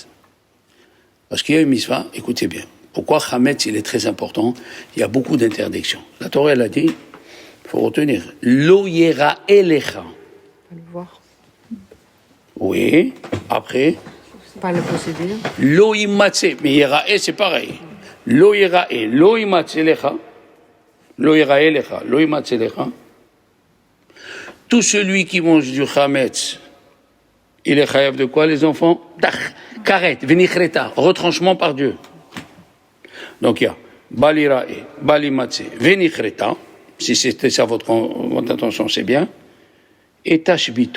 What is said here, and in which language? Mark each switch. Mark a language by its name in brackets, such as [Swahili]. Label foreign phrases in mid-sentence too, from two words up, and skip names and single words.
[French] Parce qu'il y a une mitzvah, écoutez bien. Pourquoi Hametz, il est très important? Il y a beaucoup d'interdictions. La Torah, elle a dit, il faut retenir, [Hebrew] לא יראה אליך. [French] Le voir. Oui, après. Pas le posséder. [Hebrew] לא ימצא, [French] mais yera c'est pareil. [Hebrew] לא יראה לא ימצא לך. לא יראה לך, לא ימצא לך. [French] Tout celui qui mange du Hametz, il est chayav de quoi, les enfants? [Hebrew] כרת, ונכרתה, [French] retranchement par Dieu. Donc il y a [Hebrew] בל יראה, בל ימצא, ונכרתה, [French] si c'était ça votre intention, c'est bien, et tashbitu.